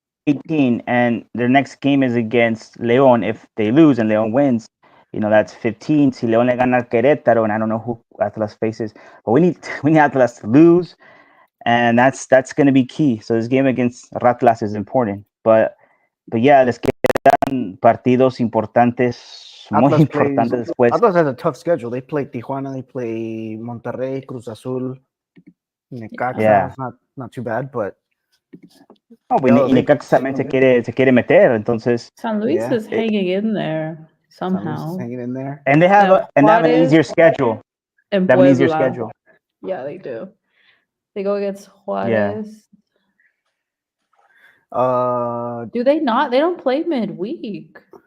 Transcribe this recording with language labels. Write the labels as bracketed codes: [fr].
[en] 18, and their next game is against León. If they lose and León wins, that's 15. Si León le gana al Querétaro, and I don't know who Atlas faces, but we need Atlas to lose, and that's going to be key. So this game against Atlas is important. [es] But yeah, les quedan partidos importantes, muy importantes después. [en] Atlas has a tough schedule. They play Tijuana, they play Monterrey, Cruz Azul, Necaxa. Yeah. It's not too bad, but [es] y Necaxa también se quiere meter, entonces. [en] San Luis is hanging in there somehow. San Luis is hanging in there, and they have an easier schedule. And they have an easier schedule. Yeah, they do. They go against Juarez. Yeah. Do they not? They don't play midweek.